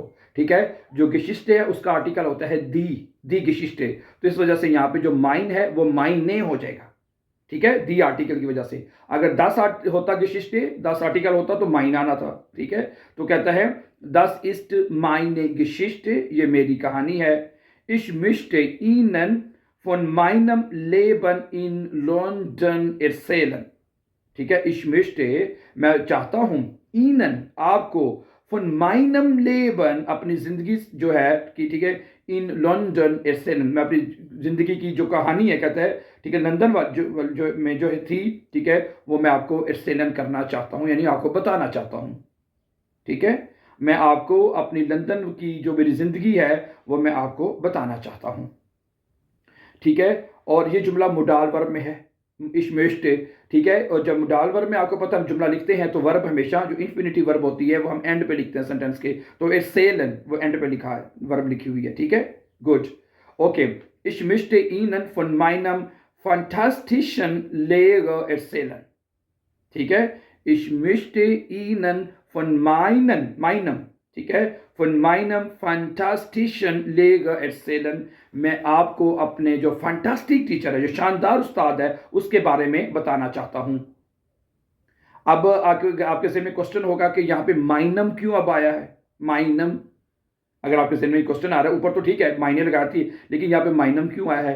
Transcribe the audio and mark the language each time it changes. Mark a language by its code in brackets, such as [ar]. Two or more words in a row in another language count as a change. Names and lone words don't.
[hi] ठीक है, जो गिशिश्टे है उसका आर्टिकल होता है [de] die Geschichte, [hi] तो इस वजह से यहाँ पे जो माइन है वो माइने हो जाएगा। ठीक है, दी आर्टिकल की वजह से। अगर 10 होता गिशिश्टे, 10 आर्टिकल होता तो माइन आना था। ठीक है, तो कहता है [de] das ist meine Geschichte, [hi] ये मेरी कहानी है। [de] ich möchte Ihnen von meinem Leben in London erzählen। [hi] ठीक है, [de] ich möchte, [hi] मैं चाहता हूं, [de] Ihnen, आपको, von meinem Leben, [hi] अपनी जिंदगी जो है कि, ठीक है, [de] in London erzählen, [hi] मैं अपनी जिंदगी की जो कहानी है, कहता है, ठीक है, लंदन जो में जो थी, ठीक है, वो मैं आपको erzählen करना चाहता हूं, यानी आपको बताना चाहता हूं। ठीक है, मैं आपको अपनी लंदन की जो मेरी जिंदगी है वो मैं आपको बताना चाहता हूं। ठीक है, और ये जुमला [en] modal verb [hi] में है, इश्मेश्टे। ठीक है, और जब [en] modal verb [hi] में आपको पता हम जुमला लिखते हैं तो वर्ब हमेशा जो [en] infinity verb [hi] होती है वो हम एंड पे लिखते हैं सेंटेंस के, तो ए सेलन वो एंड पे लिखा है, वर्ब लिखी हुई है। ठीक है, [en] good, okay. [de] Ich möchte Ihnen von meinem fantastischen Lehrer erzählen। [hi] ठीक है, [de] ich möchte Ihnen von meinem, [hi] ठीक है, [de] von meinem fantastischen Lehrer erzählen। [hi] मैं आपको अपने जो [en] fantastic teacher [hi] है, जो शानदार उस्ताद है, उसके बारे में बताना चाहता हूं। अब आपके ज़हन में क्वेश्चन होगा कि यहाँ पे माइनम क्यों अब आया है? माइनम, अगर आपके ज़हन में क्वेश्चन आ रहा है, ऊपर तो ठीक है मायने लगाती है, लेकिन यहाँ पे माइनम क्यों आया है?